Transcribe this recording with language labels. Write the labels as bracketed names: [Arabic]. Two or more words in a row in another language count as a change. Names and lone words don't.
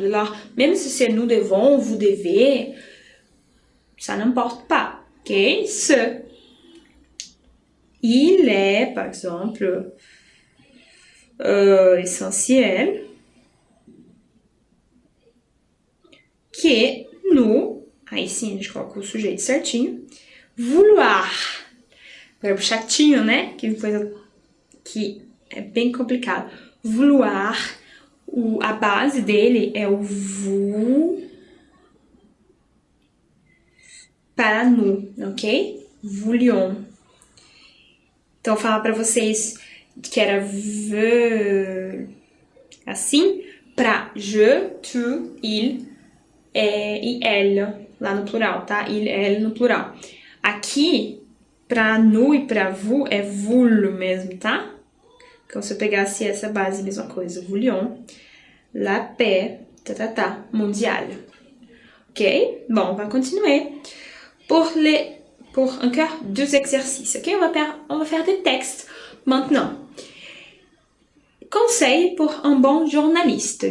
[French] Alors, même si c'est nous devons, vous devez, ça n'importe pas, ok? Ce, il est, par exemple, essentiel que nous, [Portuguese] aí sim a gente coloca o sujeito certinho, vouloir, verbo chatinho, né? Que coisa que é bem complicado. Vouloir, a base dele é o vou para nous, ok? Voulions. Então, eu falar para vocês que era assim, para [French] je, tu, il [Portuguese] e elle, lá no plural, tá? [French] Il, elle [Portuguese] no plural. Aqui, para nous e para vous, é voulu mesmo, tá? Então, se eu pegasse essa base, mesma coisa. [French] Voulions, la paix, mondiale. Ok? Bon, on va continuer. Pour encore 2 exercices, ok? On va faire des textes. Maintenant, conseil pour un bon journaliste.